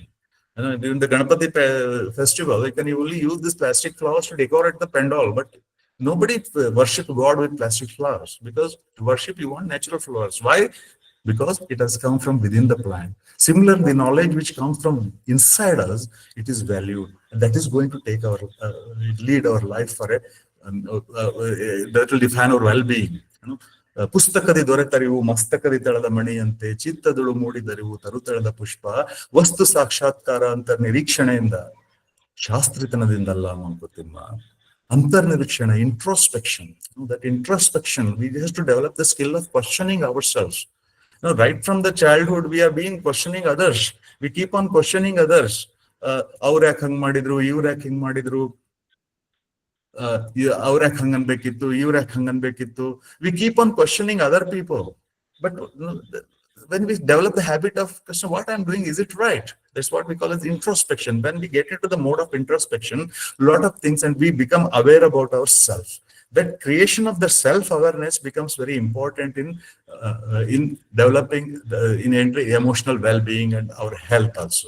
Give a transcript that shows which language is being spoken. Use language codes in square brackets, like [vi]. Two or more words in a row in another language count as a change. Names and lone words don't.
[en] During the Ganapati festival, you can only use these plastic flowers to decorate the pandal, but nobody worship God with plastic flowers, because to worship you want natural flowers. Why? Because it has come from within the plant. Similarly, the knowledge which comes from inside us, it is valued. That is going to take our lead our life for a that will define our well-being. [kn] ಪುಸ್ತಕದಿ ದೊರೆತರಿವು ಮಸ್ತಕದಿ ತಳದ ಮಣಿಯಂತೆ ಚಿತ್ತದಳು ಮೂಡಿದರಿವು ತರುತಳದ ಪುಷ್ಪ ವಸ್ತು ಸಾಕ್ಷಾತ್ಕಾರ ಅಂತ ನಿರೀಕ್ಷಣೆಯಿಂದ ಶಾಸ್ತ್ರಿತನದಿಂದಲ್ಲ ಮಂಕುತಿಮ್ಮ. ಅಂತರ್ನಿರೀಕ್ಷಣೆ, [en] introspection. That introspection, we have to develop the skill of questioning ourselves. Right from the childhood, we are being questioning others. We keep on questioning others. [kn] ಅವ್ರು ಯಾಕೆ ಹಂಗ್ ಮಾಡಿದ್ರು, ಇವ್ರು ಯಾಕೆ ಹಿಂಗ್ ಮಾಡಿದ್ರು, ಅವ್ರ ಯಾಕೆ ಹಂಗ್ ಅನ್ಬೇಕಿತ್ತು, ಇವ್ರ ಯಾಕೆ ಹಂಗ್ ಅನ್ಬೇಕಿತ್ತು. [en] We keep on questioning other people. But when we develop the habit of question, what I'm doing, is it right? That's what we call as introspection. When we get into the mode of introspection, a lot of things, and we become aware about ourselves. That creation of the self-awareness becomes very important in developing in emotional well-being and our health also.